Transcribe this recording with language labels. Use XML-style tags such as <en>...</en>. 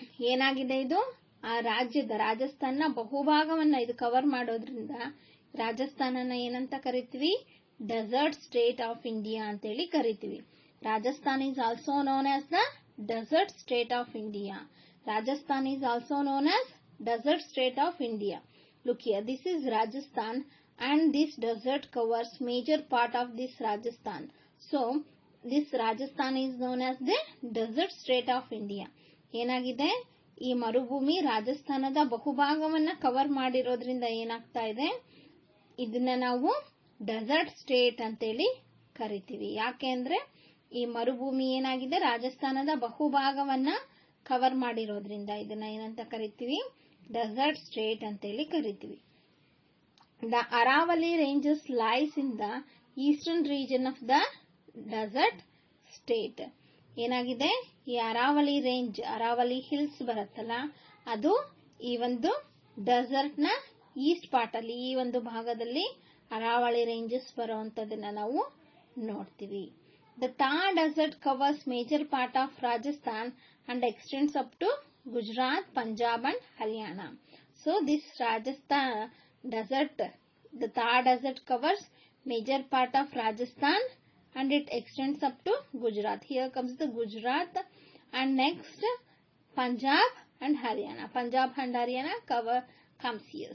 <kn>ಏನಾಗಿದೆ ಇದು ಆ ರಾಜಸ್ಥಾನ ಬಹುಭಾಗವನ್ನ ಇದು ಕವರ್ ಮಾಡೋದ್ರಿಂದ ರಾಜಸ್ಥಾನನ ಏನಂತ ಕರಿತೀವಿ, ಡೆಸರ್ಟ್ ಸ್ಟೇಟ್ ಆಫ್ ಇಂಡಿಯಾ ಅಂತೇಳಿ ಕರಿತೀವಿ.</kn> <en>Rajasthan is also known as the desert state of India. Rajasthan is also known as desert state of India. Look here, this is Rajasthan and this desert covers major part of this Rajasthan. So, this Rajasthan is known as the desert state of India.</en> <kn>ಏನಾಗಿದೆ, ಈ ಮರುಭೂಮಿ ರಾಜಸ್ಥಾನದ ಬಹುಭಾಗವನ್ನ cover ಮಾಡಿರೋದ್ರಿಂದ ಏನಾಗ್ತಾ ಇದೆ, ಇದನ್ನ ನಾವು dessert state ಅಂತೇಳಿ ಕರಿತೀವಿ. ಯಾಕೆಂದ್ರೆ ಈ ಮರುಭೂಮಿ ಏನಾಗಿದೆ ರಾಜಸ್ಥಾನದ ಬಹುಭಾಗವನ್ನ ಕವರ್ ಮಾಡಿರೋದ್ರಿಂದ ಇದನ್ನ ಏನಂತ ಕರಿತೀವಿ, ಡೆಸರ್ಟ್ ಸ್ಟೇಟ್ ಅಂತೇಳಿ ಕರಿತೀವಿ.</kn> <en>The Aravali ranges lies in the eastern region of the desert state.</en> <kn>ಏನಾಗಿದೆ, ಈ ಅರಾವಲಿ ರೇಂಜ್, ಅರಾವಲಿ ಹಿಲ್ಸ್ ಬರುತ್ತಲ್ಲ, ಅದು ಈ ಒಂದು ಡೆಸರ್ಟ್ ನ ಈಸ್ಟ್ ಪಾರ್ಟ್ ಅಲ್ಲಿ, ಈ ಒಂದು ಭಾಗದಲ್ಲಿ ಅರಾವಳಿ ರೇಂಜಸ್ ಬರುವಂತದನ್ನ ನಾವು ನೋಡ್ತೀವಿ.</kn> <en>The Thar desert covers major part of Rajasthan and extends up to Gujarat, Punjab and Haryana. So this Rajasthan desert, the Thar desert covers major part of Rajasthan and it extends up to Gujarat. Here comes the Gujarat and next Punjab and Haryana. Punjab and Haryana comes here.</en>